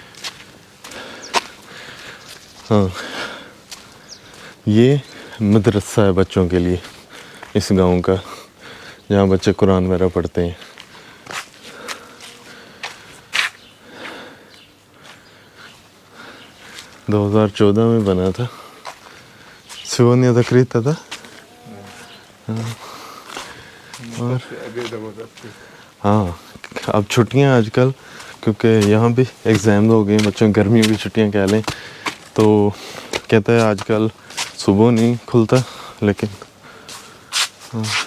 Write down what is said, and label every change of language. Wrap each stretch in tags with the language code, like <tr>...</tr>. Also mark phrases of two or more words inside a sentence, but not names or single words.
<hi>हाँ, ये मदरसा है बच्चों के लिए इस गांव का, जहाँ बच्चे कुरान वगैरह पढ़ते हैं। दो 2014 में बना था।</hi> <ru>сегодня закрыто, да?</ru> <hi>और हाँ, अब छुट्टियाँ आजकल, क्योंकि यहाँ भी एग्ज़ाम हो गए बच्चों की, गर्मियों की छुट्टियाँ कह लें, तो कहता है आजकल सुबह नहीं खुलता, लेकिन हाँ।</hi>